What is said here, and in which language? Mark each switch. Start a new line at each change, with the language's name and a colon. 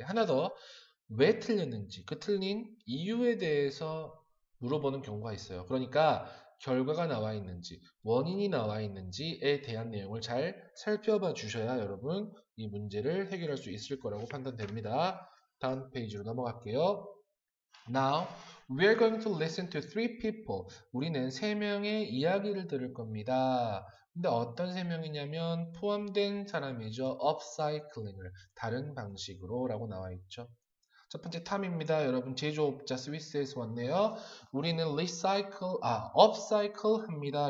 Korean: 하나 더, 왜 틀렸는지, 그 틀린 이유에 대해서 물어보는 경우가 있어요. 그러니까 결과가 나와 있는지, 원인이 나와 있는지에 대한 내용을 잘 살펴봐 주셔야 여러분 이 문제를 해결할 수 있을 거라고 판단됩니다. 다음 페이지로 넘어갈게요.
English: Now, we are going to listen to three people.
Korean: 우리는 세 명의 이야기를 들을 겁니다. 근데 어떤 세 명이냐면 포함된 사람이죠. upcycling을 다른 방식으로 라고 나와 있죠. 첫 번째 탐입니다. 여러분 제조업자 스위스에서 왔네요. 우리는 upcycle 합니다.